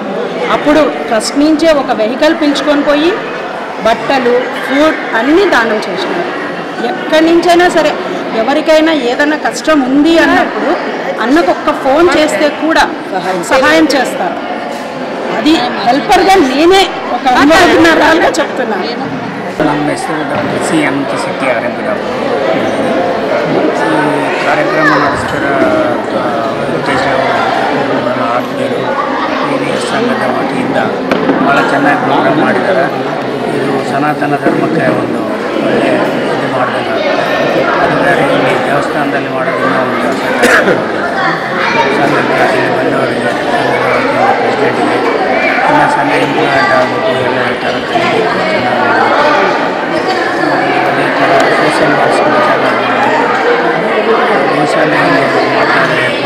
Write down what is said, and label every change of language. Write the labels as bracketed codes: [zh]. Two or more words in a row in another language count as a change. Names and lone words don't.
[te] అప్పుడు ట్రస్ట్ నుంచే ఒక వెహికల్ పిలుచుకొని పోయి బట్టలు, ఫుడ్ అన్నీ దానం చేసినారు. ఎక్కడి నుంచైనా సరే ఎవరికైనా ఏదైనా కష్టం ఉంది అన్నప్పుడు అన్నకు ఒక్క ఫోన్ చేస్తే కూడా సహాయం చేస్తారు. అది హెల్పర్గా నేనే ఒక అనుభవజ్ఞరాలుగా చెప్తున్నాను. [kn] ನಮ್ಮ ಹೆಸರು ಡಾಕ್ಟರ್ ಸಿ ಅನಂತ ಶೆಟ್ಟಿ ಆರಂಭಿಡಾಪುರ. ಈ ಕಾರ್ಯಕ್ರಮ ನಡೆಸ್ತಿರೋ ಆತ್ಮೀಯರು ಹಿರಿಯ ಸಂಘದ ವತಿಯಿಂದ ಭಾಳ ಚೆನ್ನಾಗಿ ಪ್ರೋಗ್ರಾಮ್ ಮಾಡಿದ್ದಾರೆ. ಇದು ಸನಾತನ ಧರ್ಮಕ್ಕೆ ಒಂದು ಒಳ್ಳೆಯ ಇದು ಮಾಡಿದಂಗೆ ಅದು ಬೇರೆ ಇಲ್ಲಿ ದೇವಸ್ಥಾನದಲ್ಲಿ ಮಾಡೋದನ್ನ ಒಂದು ಸಂಘಕ್ಕೆ ಇಲ್ಲಿ ಬಂದವರಿಗೆ ಪ್ರೆಸಿಡೆಂಟಿಗೆ ಇನ್ನು ಸಂಘ ಇಂಪ್ಲಿಮೆಂಟ್ ಆಗಬೇಕು ಎಲ್ಲ ಥರ ಚೆನ್ನಾಗಿ ಅದೇ ಥರ [en] social works [kn] ಚೆನ್ನಾಗಿ ಮಾಡ್ತಾರೆ.